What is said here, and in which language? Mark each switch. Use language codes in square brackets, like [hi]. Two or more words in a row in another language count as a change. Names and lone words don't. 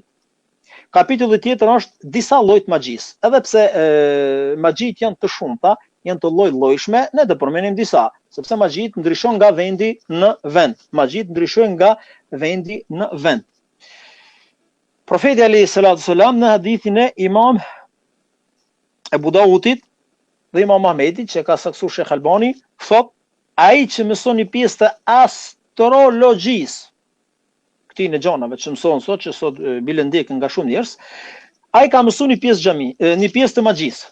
[sq] Kapitulli tjetër është disa lloj të magjisë. Edhe pse magjit janë të shumta, janë të lloj-llojshme, ne do përmendim disa, sepse magjit ndryshon nga vendi në vend. Profeti [ar] عليه الصلاة السلام [sq] në hadithin e Imam Ebu Dawudit dhe Imam Ahmedit që ka saksuar Sheikh Albani, thot ai që mëson një pjesë të astrologjisë, këti në gjanave që mëson sot, që sot bile ndjekën nga shumë njerëz, ai ka mësuar një pjesë të magjisë.